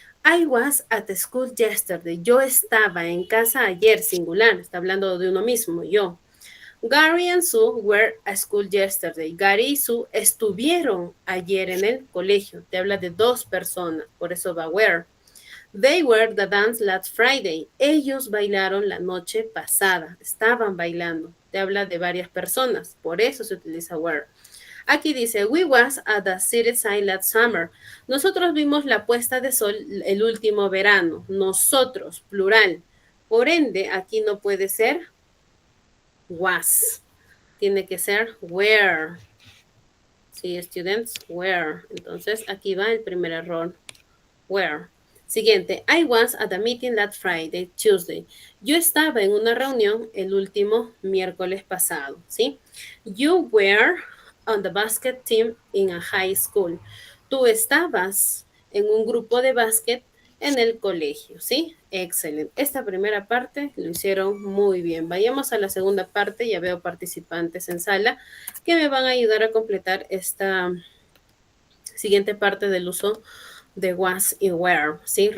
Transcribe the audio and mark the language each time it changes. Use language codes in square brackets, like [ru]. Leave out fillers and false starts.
[en] I was at school yesterday. [es] Yo estaba en casa ayer, singular. Está hablando de uno mismo, yo. [en] Gary and Sue were at school yesterday. [es] Gary y Sue estuvieron ayer en el colegio. Te habla de 2 personas, por eso va were. [en] They were the dance last Friday. [es] Ellos bailaron la noche pasada. Estaban bailando. Te habla de varias personas. Por eso se utiliza were. Aquí dice, [en] we was at the city side last summer. [es] Nosotros vimos la puesta de sol el último verano. Nosotros, plural. Por ende, aquí no puede ser was. Tiene que ser were. Sí, students, were. Entonces, aquí va el primer error. Were. [en] Siguiente, I was at a meeting last Friday, Tuesday. [es] Yo estaba en una reunión el último miércoles pasado, ¿sí? [en] You were on the basket team in a high school. [es] Tú estabas en un grupo de básquet en el colegio, ¿sí? Excelente. Esta primera parte lo hicieron muy bien. Vayamos a la segunda parte. Ya veo participantes en sala que me van a ayudar a completar esta siguiente parte del uso de was y were, ¿sí?